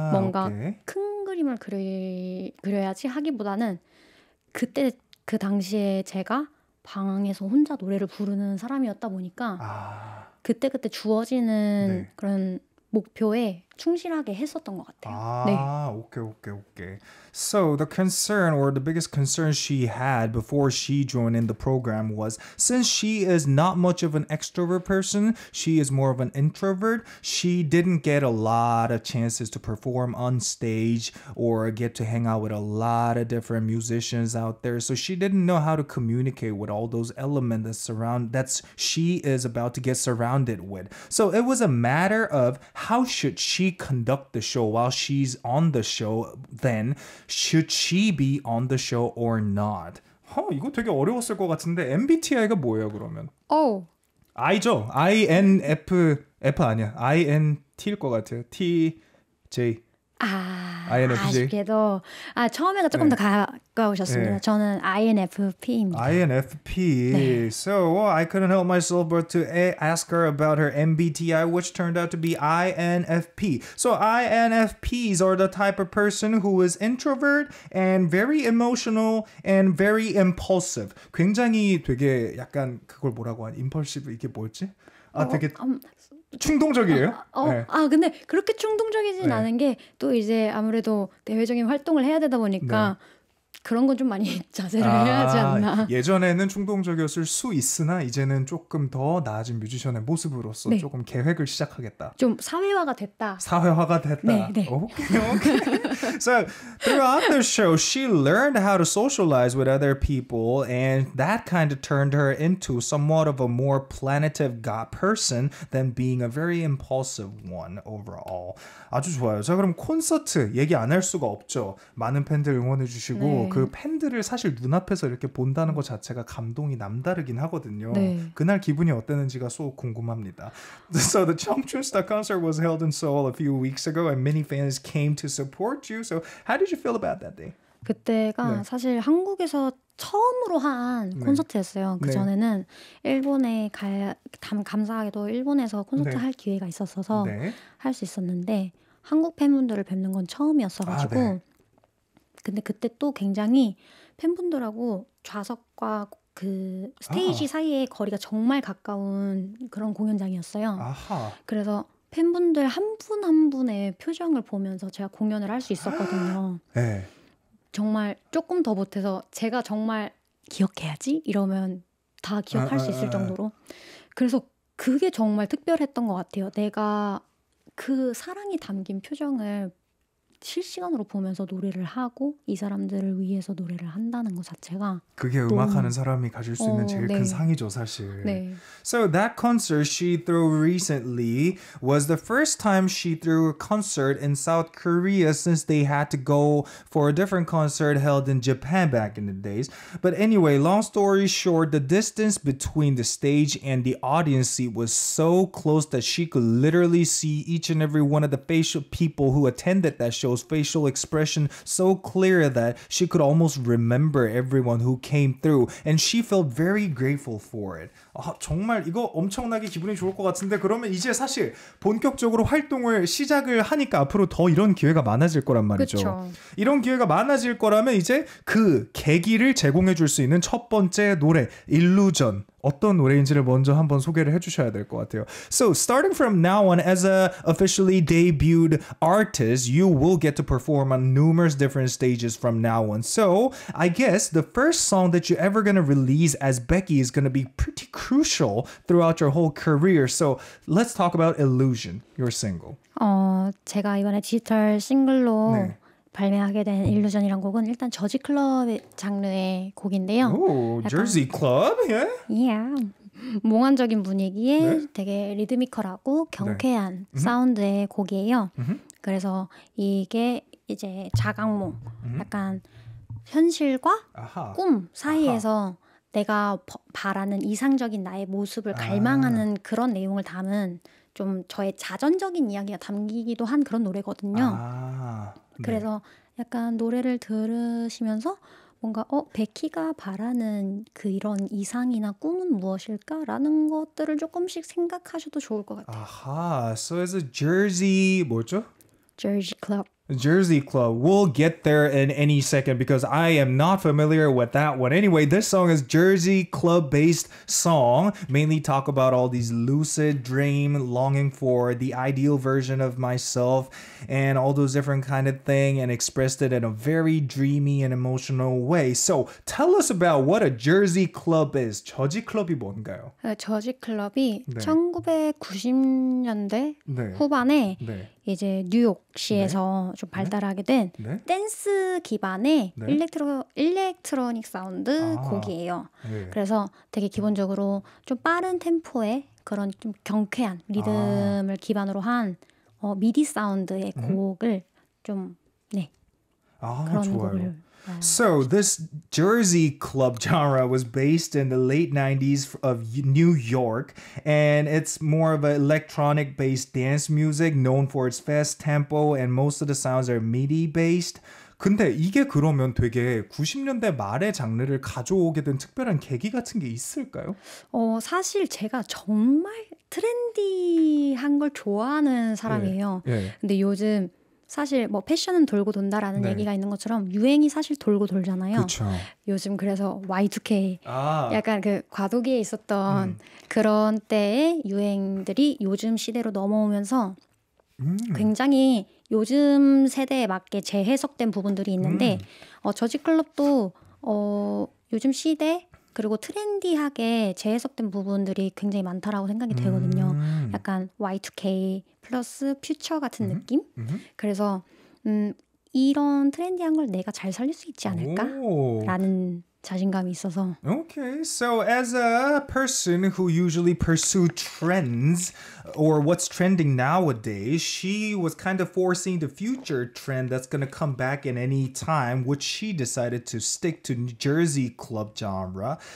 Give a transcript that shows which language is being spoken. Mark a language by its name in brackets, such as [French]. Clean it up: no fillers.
[Korean] 뭔가 큰 그림을 그려야지 하기보다는 그때 그 당시에 제가 방에서 혼자 노래를 부르는 사람이었다 보니까 그때그때 주어지는 그런 목표에 충실하게 했었던 것 같아요. [English] Okay. So the concern or the biggest concern she had before she joined in the program was since she is not much of an extrovert person, she is more of an introvert, she didn't get a lot of chances to perform on stage or get to hang out with a lot of different musicians out there. So she didn't know how to communicate with all those elements that she is about to get surrounded with. So it was a matter of how should she she conduct the show while she's on the show? Then should she be on the show or not? [Korean] 이거 되게 어려웠을 것 같은데 MBTI가 뭐예요 그러면? I죠. INF F 아니야. INT일 것 같아요. TJ. INFJ. 아쉽게도 처음에가 조금 더 가까우셨습니다. 네. 저는 INFP입니다. INFP. 네. [English] So I couldn't help myself but to ask her about her MBTI, which turned out to be INFP. So INFPs are the type of person who is introvert and very emotional and very impulsive. [Korean] 굉장히 되게 약간 그걸 뭐라고 하니? impulsive 이게 뭐였지? 되게 충동적이에요? 네. 근데 그렇게 충동적이진 않은 게 또 이제 아무래도 대외적인 활동을 해야 되다 보니까 그런 건 좀 많이 자제를 해야 하지 않나. 예전에는 충동적이었을 수 있으나 이제는 조금 더 나아진 뮤지션의 모습으로서 조금 계획을 시작하겠다. 좀 사회화가 됐다. 사회화가 됐다. 네. [English] Okay. So throughout the show, she learned how to socialize with other people, and that kind of turned her into somewhat of a more planetive person than being a very impulsive one overall. [Korean] 아주 좋아요. 자, 그럼 콘서트 얘기 안 할 수가 없죠. 많은 팬들 응원해 주시고 그 팬들을 사실 눈앞에서 이렇게 본다는 것 자체가 감동이 남다르긴 하거든요. 그날 기분이 어땠는지가 쏙 궁금합니다. [English] So the 청춘스타 concert was held in Seoul a few weeks ago and many fans came to support you. So how did you feel about that day? [Korean] 그때가 사실 한국에서 처음으로 한 콘서트였어요. 그 전에는 일본에 감사하게도 일본에서 콘서트 할 기회가 있었어서 할 수 있었는데 한국 팬분들을 뵙는 건 처음이었어가지고 근데 그때 또 굉장히 팬분들하고 좌석과 그 스테이지 사이의 거리가 정말 가까운 그런 공연장이었어요. 그래서 팬분들 한 분 한 분의 표정을 보면서 제가 공연을 할 수 있었거든요. 정말 조금 더 못해서 제가 정말 기억해야지 이러면 다 기억할 수 있을 정도로 그래서 그게 정말 특별했던 것 같아요. 내가 그 사랑이 담긴 표정을 실시간으로 보면서 노래를 하고 이 사람들을 위해서 노래를 한다는 것 자체가 그게 음악하는 사람이 가질 수 있는 제일 큰 상이죠, 사실. [English] So that concert she threw recently was the first time she threw a concert in South Korea since they had to go for a different concert held in Japan back in the days. But anyway, long story short, the distance between the stage and the audience seat was so close that she could literally see each and every one of the facial people who attended that show. Facial expression so clear that she could almost remember everyone who came through, and she felt very grateful for it. [Korean] 정말 이거 엄청나게 기분이 좋을 것 같은데 그러면 이제 사실 본격적으로 활동을 시작을 하니까 앞으로 더 이런 기회가 많아질 거란 말이죠. 그쵸. 이런 기회가 많아질 거라면 이제 그 계기를 제공해 줄 수 있는 첫 번째 노래 일루전 어떤 노래인지를 먼저 한번 소개를 해주셔야 될 것 같아요. [English] So starting from now on, as a officially debuted artist, you will get to perform on numerous different stages from now on. So I guess the first song that you're ever gonna release as Becky is gonna be pretty crucial throughout your whole career. So let's talk about Illusion, your single. [Korean] 제가 이번에 디지털 싱글로 발매하게 된 일루전이란 곡은 일단 저지 클럽 장르의 곡인데요. [English] 오, Jersey Club, yeah. [Korean] 몽환적인 분위기에 되게 리드미컬하고 경쾌한 사운드의 곡이에요. 그래서 이게 이제 자각몽, 약간 현실과 꿈 사이에서 내가 바라는 이상적인 나의 모습을 갈망하는 그런 내용을 담은 좀 저의 자전적인 이야기가 담기기도 한 그런 노래거든요. 그래서 약간 노래를 들으시면서 뭔가 베키가 바라는 그 이런 이상이나 꿈은 무엇일까라는 것들을 조금씩 생각하셔도 좋을 것 같아요. [English] So as a Jersey [Korean] 뭐죠? [English] Jersey Club. Jersey Club. We'll get there in any second because I am not familiar with that one. Anyway, this song is Jersey Club based song. Mainly talk about all these lucid dream, longing for the ideal version of myself and all those different kind of thing and expressed it in a very dreamy and emotional way. So tell us about what a Jersey Club is. [Korean] 저지 클럽이 뭔가요? 저지 클럽이 1990년대 후반에 이제 뉴욕시에서 좀 발달하게 된 댄스 기반의 일렉트로닉 사운드 곡이에요. 그래서 되게 기본적으로 좀 빠른 템포의 그런 좀 경쾌한 리듬을 기반으로 한 미디 사운드의 곡을 좀 그런 좋아요. 곡을 [English] So this Jersey club genre was based in the late 90s of New York, and it's more of an electronic-based dance music known for its fast tempo, and most of the sounds are MIDI-based. [Korean] 근데 이게 그러면 되게 90년대 말의 장르를 가져오게 된 특별한 계기 같은 게 있을까요? 사실 제가 정말 트렌디한 걸 좋아하는 사람이에요. 근데 요즘 사실 뭐 패션은 돌고 돈다라는 얘기가 있는 것처럼 유행이 사실 돌고 돌잖아요. 그쵸. 요즘 그래서 Y2K 약간 그 과도기에 있었던 그런 때의 유행들이 요즘 시대로 넘어오면서 굉장히 요즘 세대에 맞게 재해석된 부분들이 있는데 저지클럽도 요즘 시대 그리고 트렌디하게 재해석된 부분들이 굉장히 많다라고 생각이 되거든요. 약간 Y2K 플러스 퓨처 같은 느낌? 그래서 이런 트렌디한 걸 내가 잘 살릴 수 있지 않을까라는 자신감이 있어서. [English] Okay, so as a person who usually pursue trends or what's trending nowadays, she was kind of foreseeing the future trend that's going to come back in any time, which she decided to stick to New Jersey club genre.